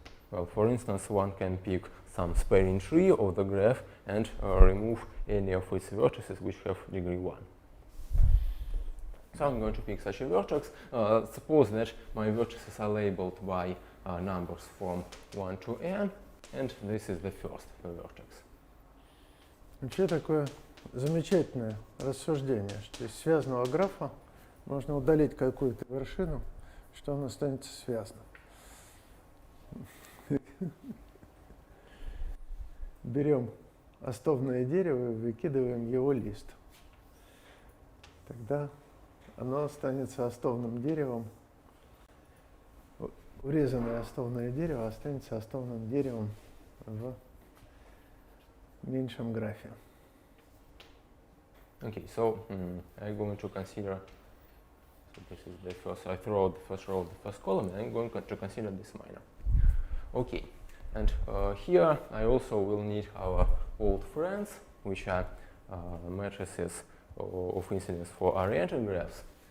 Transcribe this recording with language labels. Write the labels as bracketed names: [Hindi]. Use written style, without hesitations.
[English] Well, for instance, one can pick some spanning tree of the graph and remove any of its vertices which have degree 1. So I'm going to pick such a vertex. Suppose that my vertices are labeled by numbers from 1 to n, and this is the first vertex. [Russian] Вообще такое замечательное рассуждение, что из связанного графа можно удалить какую-то вершину, что он останется связанным. Берем остовное дерево и выкидываем его лист. Тогда оно останется остовным деревом урезанное остовное дерево останется остовным деревом в меньшем графе. [English] Okay, so I'm going to consider, so this is the first, I throw out the first row of the first column, and I'm going to consider this minor. Okay, and here I also will need our old friends, which are matrices of incidence for oriented graphs.